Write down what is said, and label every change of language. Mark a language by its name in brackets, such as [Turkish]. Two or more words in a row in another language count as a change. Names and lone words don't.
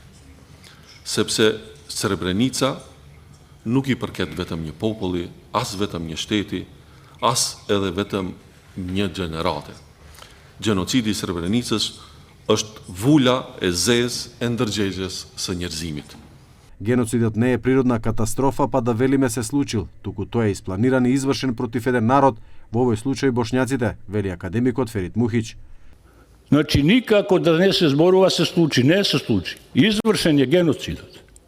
[Albanian] Sepse Srebrenica nuk i përket vetëm një populli, as vetëm një shteti, as edhe vetëm një gjenerate. Gjenocidi i Srebrenicës është vula e zezë e ndërgjegjes së njerëzimit. [Macedonian] Геноцидот не е природна катастрофа па да велиме се случил, туку тој е испланиран и извршен против еден народ, во овој случај бошњаците, вели академикот Ферит Мухич. Значи никако да не се зборува се случи, не се случи. Извршен е геноцидот.